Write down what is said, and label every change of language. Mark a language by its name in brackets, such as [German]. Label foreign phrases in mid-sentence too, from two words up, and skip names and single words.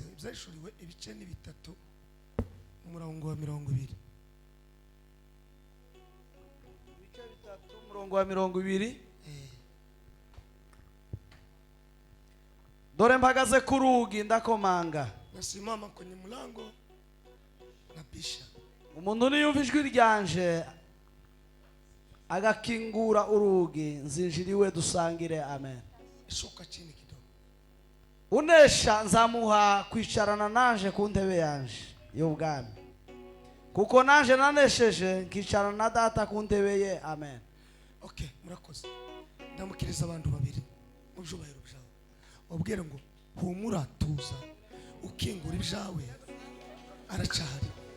[Kinyarwanda] Ibyashuriwe ibice ni bitatu. Umurongo wa 20. Ibice bitatu umurongo wa 20. Dore mpagaze ku rugi ndakomanga. [Swahili] Nasimama kwenye mlango napisha. [Kinyarwanda] Umuntu niyumva ijwi ryanje agakingura urugi nzinjiriwe dusangire. Amen. [Swahili] Shuka chini kidogo. [Kinyarwanda] Unesha nzamuha kwicarana nanje ku ntebe yanje y'ubwami, kuko nanje nanesheje nkicarana na data ku ntebe ye. Amen. Okay, murakoze. Ndamukiriza abantu babiri mu byubahiro byawe. Wabwire ngo humura tuza ukingura ibyawe aracahari.